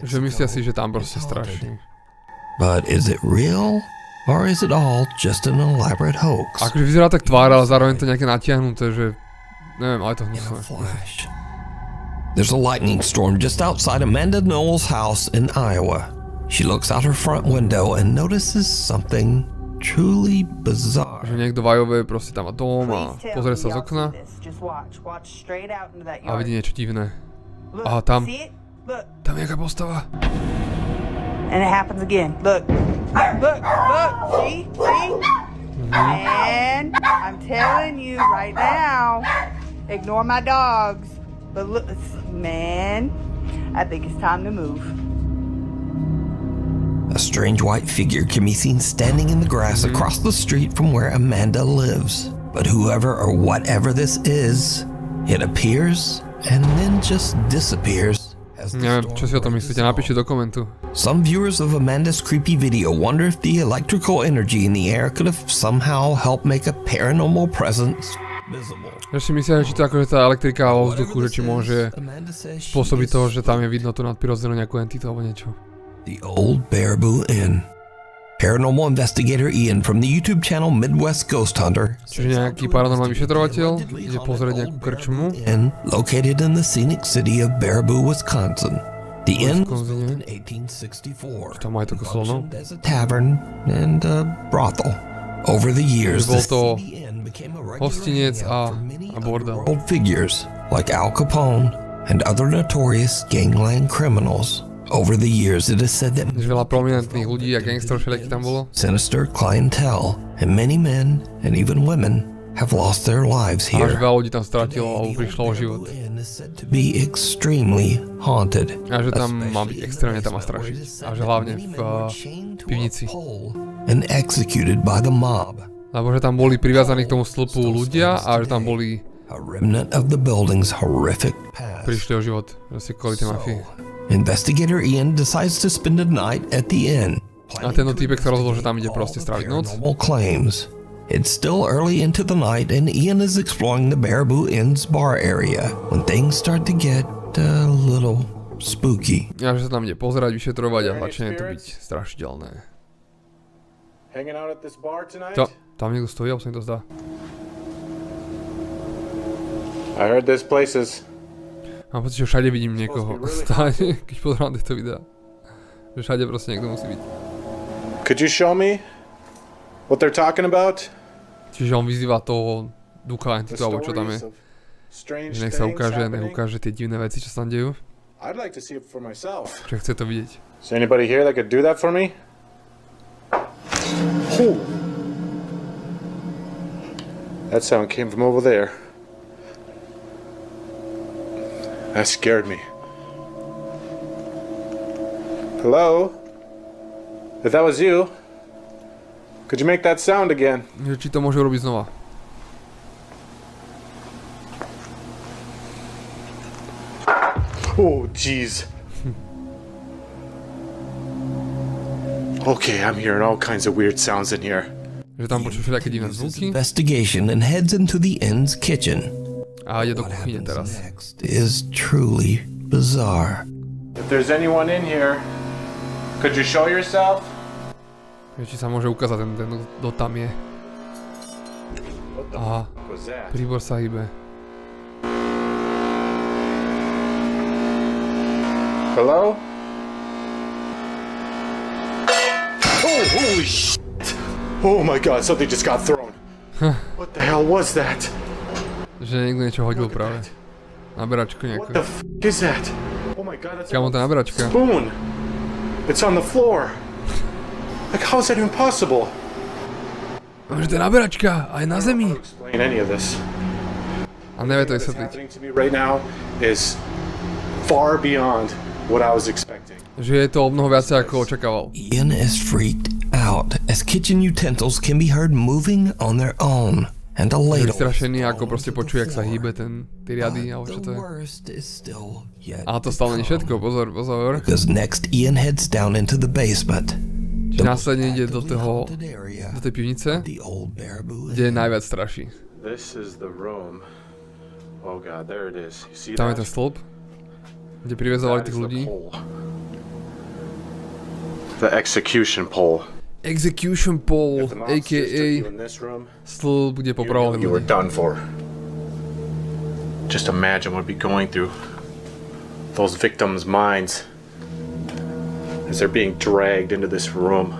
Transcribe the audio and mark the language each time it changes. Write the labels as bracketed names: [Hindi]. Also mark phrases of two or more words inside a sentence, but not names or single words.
[Slovak] Že Mexico myslia si, že tam proste [English] is haunted. [Slovak] straší. [English] But is it real? Or is it all just an elaborate hoax? [Slovak] Akože vyzerá tak tvár, ale zároveň to nejaké natiahnuté, že... Neviem, ale to [English] In a [Slovak] hnusné. [English] flash. There's a lightning storm just outside Amanda Knowles' house in Iowa. She looks out her front window and notices something truly bizarre. [Slovak] Že niekto vajové proste tam má dom a pozrie sa z okna a vidí niečo divné. Aha, tam. Tam je nejaká postava. [English] And it happens again. Look. Look. See? And I'm telling you right now, ignore my dogs. But look, man, I think it's time to move. A strange white figure can be seen standing in the grass across the street from where Amanda lives. But whoever or whatever this is, it appears and then just disappears. [Slovak] Neviem, čo si o tom myslíte, napíšte do komentu. [English] Some viewers of Amanda's creepy video wonder if the electrical energy in the air could have somehow helped make a paranormal presence visible. [Slovak] Že si myslia, že či to akože tá elektrika vo vzduchu, že či môže spôsobiť toho, že tam je vidno tú nadprirodzenú nejakú entitu alebo niečo. [English] The Old Baraboo Inn. Paranormal investigator Ian from the YouTube channel Midwest Ghost Hunter, [Slovak] Čiže nejaký paranormálny vyšetrovateľ ide pozrieť nejakú krčmu. [English] inn located in the scenic city of Baraboo, Wisconsin. The inn was built in Wisconsin. 1864 [Slovak] Tam aj to koslno. [English] functioned as a tavern and a brothel. Over the years, [Slovak] Bol [English] the [Slovak] to [English] city inn became a regular [Slovak] hostinec [English] hangout for many [Slovak] a bordel. [English] underworld figures like Al Capone and other notorious gangland criminals. Over the years, it is said that [Slovak] Že veľa prominentných ľudí a gangsterov všelijakých tam bolo. [English] sinister clientele and many men and even women have lost their lives [Slovak] A že [English] here. [Slovak] veľa ľudí tam stratilo alebo prišlo o život. [English] The inn is said to be extremely haunted. [Slovak] A že tam má byť extrémne tam a strašiť. A že hlavne v pivnici. [English] And executed by the mob. [Slovak] Lebo že tam boli priviazaní k tomu stĺpu ľudia a že tam boli [English] A remnant of the building's horrific past. [Slovak] prišli o život. Že si kvôli tej mafii. [English] Investigator Ian decides to spend a night at the inn. [Slovak] A tento týpek sa rozhodol, že tam ide proste stráviť noc. [English] Paranormal claims. It's still early into the night and Ian is exploring the Baraboo Inn's bar area when things start to get a little spooky. [Slovak] A že sa tam ide pozerať, vyšetrovať a začne to byť strašidelné. [English] Hanging out at this bar tonight? [Slovak] Tam niekto stojí, alebo sa mi to zdá. [English] I heard this place is... [Slovak] Mám pocit, že všade vidím niekoho stáť, keď pozerám tieto videá. Že všade proste niekto musí byť. [English] Could you show me what they're talking about? [Slovak] Čiže on vyzýva toho ducha entitu, alebo čo tam je. Že nech sa ukáže, nech ukáže tie divné veci, čo sa tam dejú. [English] I'd like to see it for myself. [Slovak] Čiže chce to vidieť. [English] Is there anybody here that could do that for me? Oh. That sound came from over there. That scared me. Hello? If that was you, could you make that sound again? [Slovak] Či to môže urobiť znova. [English] Oh, jeez. Okay, I'm hearing all kinds of weird sounds in here. [Slovak] Že tam počuť všelijaké divné zvuky. [English] Investigation and heads into the inn's kitchen. [Slovak] A ide do kuchyne teraz. [English] Next is truly bizarre. If there's anyone in here, could you show yourself? [Slovak] Či sa môže ukázať ten kto tam je. Aha, [English] Was that? [Slovak] príbor sa hýbe. [English] Hello? Oh, holy shit! Oh my god, something just got thrown. What the hell was that? [Slovak] Že niekto niečo hodil práve. Naberačku nejakú. [English] What the f is that? Oh my god, that's [Slovak] Kámo, tá naberačka. [English] spoon. It's on the floor. Like, how is that even possible? [Slovak] Že to je naberačka, aj na zemi. [English] Explain any of this. [Slovak] A nevie to [English] What's [Slovak] vysvetliť. [English] happening to me right now is far beyond what I was expecting. [Slovak] Že je to o mnoho viacej ako očakával. [English] Ian is freaked out as kitchen utensils can be heard moving on their own. And a [Slovak] Je [English] ladle. [Slovak] vystrašený, ako proste počuje, jak sa hýbe tie riady, alebo čo to je. Ale to stále nie všetko, pozor. [English] Because next Ian heads down into the basement. [Slovak] Čiže následne ide do tej pivnice, kde je najviac straší. [English] This is the room. Oh god, there it is. You see [Slovak] Tam je [English] that? [Slovak] ten stĺp, kde privezovali tých ľudí. [English] The execution pole. Execution pole, If the mobsters took a.k.a. you in this room, [Slovak] stĺp, kde popravovali [English] you were [Slovak] ľudí. [English] done for. Just imagine what would be going through those victims' minds as they're being dragged into this room.